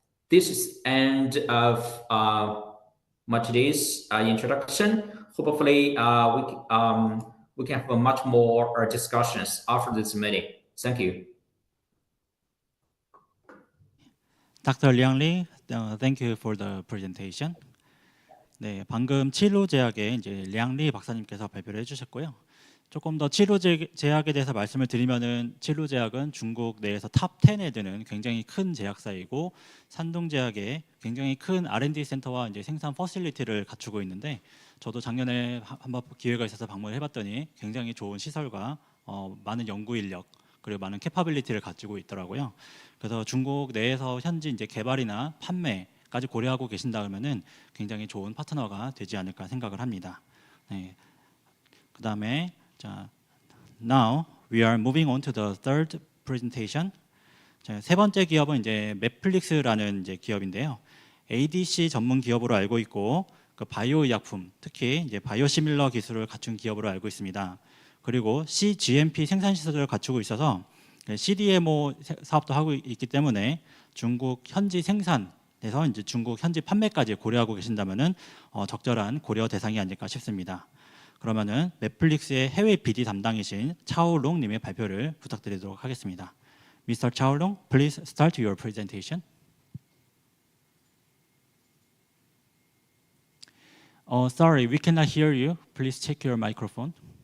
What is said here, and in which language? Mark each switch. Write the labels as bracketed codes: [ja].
[en] This is end of my today's introduction. Hopefully, we can have much more discussions after this meeting. Thank you. Dr. Liang Li, thank you for the presentation. [ko] 네, 방금 치료제약의 이제 량리 박사님께서 발표를 해주셨고요. 조금 더 치료제약에 대해서 말씀을 드리면은 치료제약은 중국 내에서 탑 10에 드는 굉장히 큰 제약사이고 산둥제약에 굉장히 큰 R&D 센터와 이제 생산 퍼실리티를 갖추고 있는데 저도 작년에 한번 기회가 있어서 방문을 해봤더니 굉장히 좋은 시설과 많은 연구 인력 그리고 많은 캐파빌리티를 가지고 있더라고요. 그래서 중국 내에서 현지 이제 개발이나 판매까지 고려하고 계신다 그러면은 굉장히 좋은 파트너가 되지 않을까 생각을 합니다. 네. 그다음에 자, [en] now we are moving on to the third presentation. [ko] 자, 세 번째 기업은 이제 맵플릭스라는 이제 기업인데요. ADC 전문 기업으로 알고 있고 그 바이오 의약품, 특히 이제 바이오시밀러 기술을 갖춘 기업으로 알고 있습니다. 그리고 cGMP 생산 시설을 갖추고 있어서 CDMO 사업도 하고 있기 때문에 중국 현지 생산에서 이제 중국 현지 판매까지 고려하고 계신다면은 적절한 고려 대상이 아닐까 싶습니다. 그러면은 넷플릭스의 해외 BD 담당이신 차오롱 님의 발표를 부탁드리도록 하겠습니다. [en] Mr. Chaolong, please start your presentation. Oh, sorry, we cannot hear you. Please check your microphone.